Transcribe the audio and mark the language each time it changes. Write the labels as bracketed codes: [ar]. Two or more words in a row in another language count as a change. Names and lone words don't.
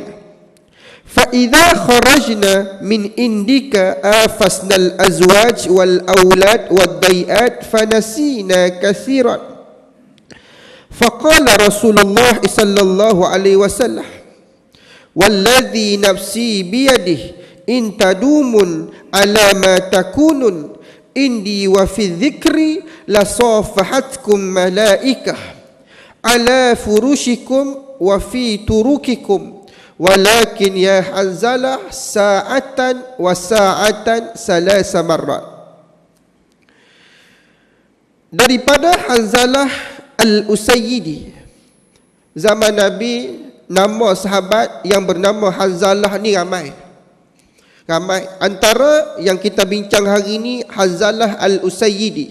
[ar] فإذا خرجنا من عندك عافسنا الأزواج والأولاد والضيعات فنسينا كثيرا. فقال رسول الله صلى الله عليه وسلم والذي نفسي بيده إن تدومون على ما تكونون عندي وفي الذكر لصافحتكم الملائكة على فرشكم وفي طرقكم ولكن يا حنظلة ساعة وساعة ثلاث مرات. [ms] Daripada Hanzalah al-Usayyidi, zaman Nabi, nama sahabat yang bernama Hanzalah ni ramai. Antara yang kita bincang hari ini, Hanzalah al-Usayyidi.